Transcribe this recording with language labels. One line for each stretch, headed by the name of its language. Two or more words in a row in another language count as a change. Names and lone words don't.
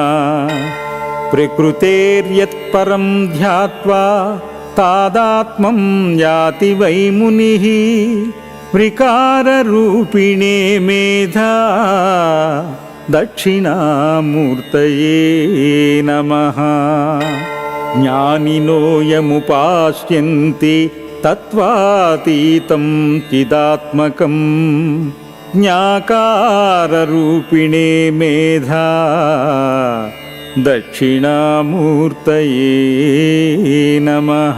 Sanskrit: प्रकृतेर्यत्परं ध्यात्वा तादात्मं याति वै मुनिः विकाररूपिणे मेधा दक्षिणामूर्तये नमः। జ్ఞానినో యముపాస్యంతి తత్వాతీతం చిదాత్మకం జ్ఞాకారరూపిణే మేధా దక్షిణామూర్తయే నమః.